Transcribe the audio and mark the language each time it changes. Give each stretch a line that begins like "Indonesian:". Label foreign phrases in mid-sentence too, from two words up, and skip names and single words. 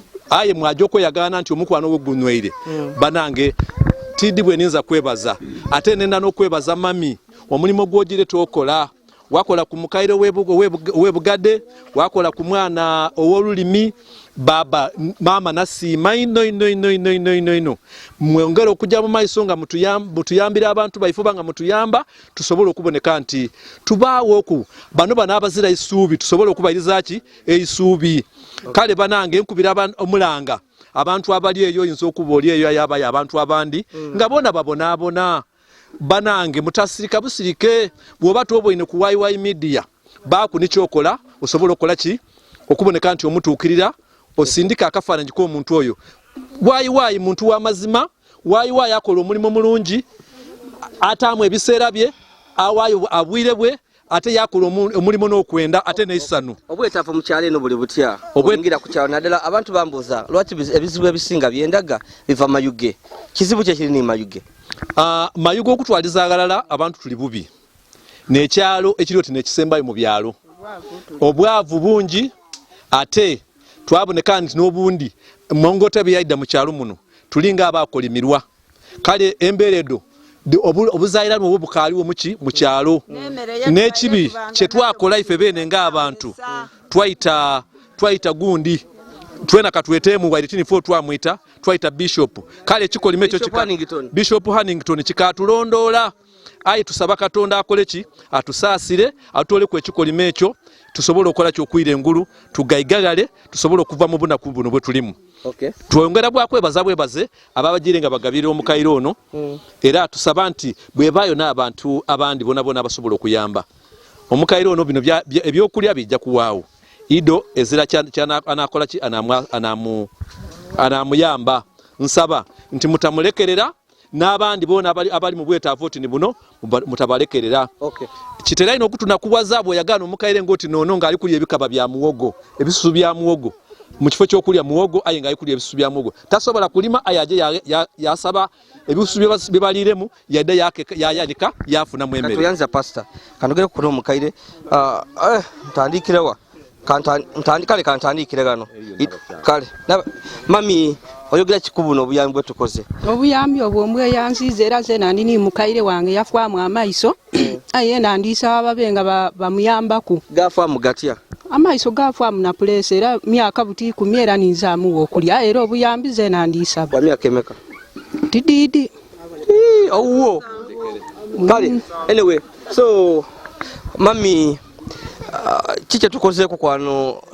Soga: Aye mwaja okweyagana nti omukwano we gunywere. Mm. Banange, Tiddi bwe ninza kwebaza. Ate nenda n'okwebaza mami. Omulimu gw'ogire tokola. Wakola ku mukaire w'e Bugo-, w'e Bug-, w'e Bugadde, wakola ku mwana ow'olulimi, baba, n-, mama nasiima ino, ino, ino, ino, ino, ino, ino. Mwongere okujja mu maiso nga mutuyam-, mutuyambira abantu baifuba nga mutuyamba, tusobole okuboneka nti tubaawo oku. Bano bano abazira isuubi, tusobole okubayiriza ki? Eisuubi. Kale banange, nkubira aban-, omulanga. Abantu abali eyo, oyinza okuba oli eyo, ayabayo abantu abandi, Mm. nga bona babonaabona. Banange, mutasirika busirike, bw'oba tuba oyine ku Y Y Media, baaku ne kyokola, osobola okukola ki? Okuboneka nti omutuukirira, osindika akafaananyi k'omuntu oyo. Y Y muntu wa mazima, Y Y akola omulimu mulungi, ataamu ebiseera bye, awaayo obwire bwe, ate yakola omu-, omulimu n'okwenda, ate n'essanyu. Obwetaavu mu kyalo eno buli butya? Obwe- Obwingira ku kyalo, naddala abantu bambuuza, lwaki biz-, ebizibu ebisinga byendaga biva Mayuge? Kizibu kye kiri ni Mayuge? Ah, Mayuge okutwaliza agalala, abantu tuli bubi. N'ekyalo ekiri oti n'ekisembayo mu byalo. Obwavu bungi, ate twaboneka nti n'obundi, Mongota bye yayidda mu kyalo muno, tulinga abaakolimirwa. Kale embeera edo, di-, obu-, obuzaaliranwa obwo bukaaliwo mu ki? Mu kyalo. N'emmere ye N'ekibi tubaye kye tubanga twakola ife beene ng'abantu, Sa- twayita, twayita gundi. Twena ka tweteemu wa
English: eighteen four
Soga: twamuyita, twayita Bishop. Kale ekikolimo ekyo Bishop kika-, Hannington. Bishop Hannington kikatulondoola. Ayi tusaba Katonda akole ki? Atusaasire, atutoleku ekikolimo ekyo, tusobole okukola ki? Okuwira engulu, tugaigagale, tusobole okuva mu bunaku buno bwe tulimu. Okay. Twongera bwa kwebaza bwebaze, ababagire nga bagabirira omukaire ono, Mm. era tusaba nti bwebaayo n'abantu abandi bona bona basobola okuyamba. Omukaire ono bino bya-, bya-, ebyokulya bijja kuwaawo. Ido ezira kya-, kyana-, anaakola ki? Anaamu-, anaamu-, anaamuyamba. Nsaba nti mutamulekerera, n'abandi boona abali, abali mu bwetaavu oti ni buno, muba-, mutabalekerera. Okay. Kitera ino okutunakuwaza bw'oyagaana omukaire ng'oti noono ng'ali kulya ebikaba bya muwogo, ebisusu bya muwogo. Mu kifo ky'okulya muwogo, aye ng'ali kulya ebisusu bya muwogo. Tasobola kulima, aye aje ya-, ya-, yasaba ebisusu bye bas-, bye baliiremu, yadde yake-, yayanika, yafunamu emmere. Katuyanza, Pastor. Kanogere kuno omukaire. Ah, eh, ntandikire wa? Kanta-, ntandi-, kale kantandikire gano. Eyo I-, n'abakyala. kale. Naba-, mami, oyogera ki ku buno obuyambi bwe tukoze? Obuyambi obwo mbweyanziza era nze nandi ni mukaire wange yafwamu amaiso. Aye nandisaba babe nga ba-, bamuyambaku. Gafwamu gatya? Amaiso gafwamu na pulesi era myaka buti kumi era ninzaamu okulya. Era obuyambi ze nandisaba. Wa myaka emeka? Didiidi. Ii, owuwo. Mm. Kale,
English: anyway, so,
Soga: mami, ah, ki kye tukozeeko kwano?